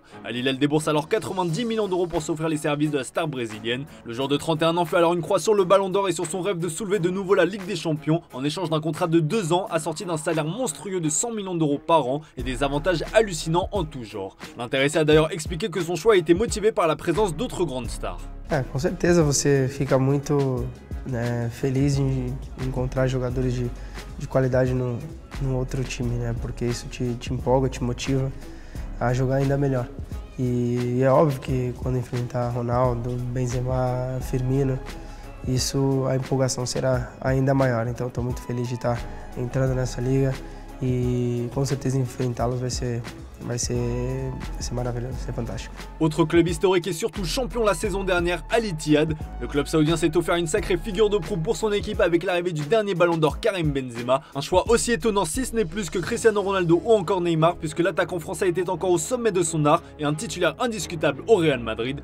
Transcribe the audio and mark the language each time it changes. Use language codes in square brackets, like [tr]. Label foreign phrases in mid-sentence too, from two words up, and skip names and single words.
[fr] Al Hilal débourse alors 90 millions d'euros pour s'offrir les services de la star brésilienne. Le joueur de 31 ans fait alors une croix sur le ballon d'or et sur son rêve de soulever de nouveau la Ligue des Champions en échange d'un contrat de 2 ans assorti d'un salaire monstrueux de 100 millions d'euros par an et des avantages hallucinants en tout genre. L'intéressé a d'ailleurs expliqué que son choix a été motivé par la présence d'autres grandes stars. [pt] Com certeza você fica muito feliz em encontrar jogadores de qualidade no outro time, né? Porque isso te empolga, te motiva a jogar ainda melhor. E é óbvio que quando enfrentar Ronaldo, Benzema, Firmino, a empolgação será ainda maior. Então estou muito feliz de estar entrando nessa liga e com certeza enfrentá-los vai ser maravilhoso, [fr] c'est fantastique. Autre club historique et surtout champion la saison dernière, Al Ittihad. Le club saoudien s'est offert une sacrée figure de proue pour son équipe avec l'arrivée du dernier ballon d'or Karim Benzema. Un choix aussi étonnant si ce n'est plus que Cristiano Ronaldo ou encore Neymar puisque l'attaquant français était encore au sommet de son art et un titulaire indiscutable au Real Madrid.